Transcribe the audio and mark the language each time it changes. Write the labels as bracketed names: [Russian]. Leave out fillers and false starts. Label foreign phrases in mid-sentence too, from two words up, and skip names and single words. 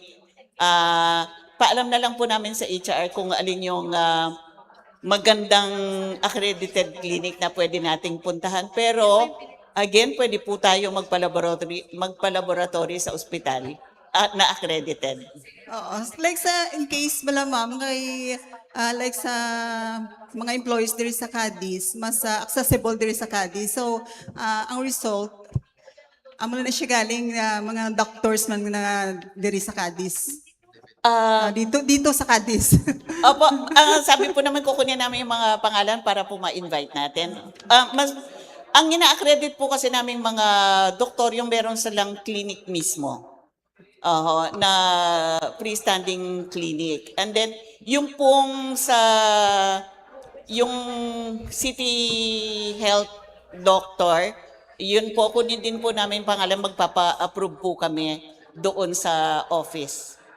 [Filipino] Paalam na lang po namin sa HR kung alin yung magandang [English] accredited clinic [Filipino] na pwede nating puntahan. Pero, again, pwede po tayo magpa-laboratory sa ospital na accredited. Oo. [English] Like in case [Hiligaynon] bala ma'am, like sa mga employees diri sa Cadiz, mas accessible diri sa Cadiz. So, ang result, amo na siya galing mga doctors man na diri sa Cadiz. [Filipino] Dito sa Cadiz. Opo, sabi po naman kukunin namin yung mga pangalan para po ma-invite natin. Ang ina-accredit po kasi namin mga doktor yung meron silang clinic mismo. Na freestanding clinic. [English] And then, [Filipino] yung pong yung [English] city health doctor, [Filipino] yun po, kunin din po namin pangalan, magpapa-approve po kami doon sa office.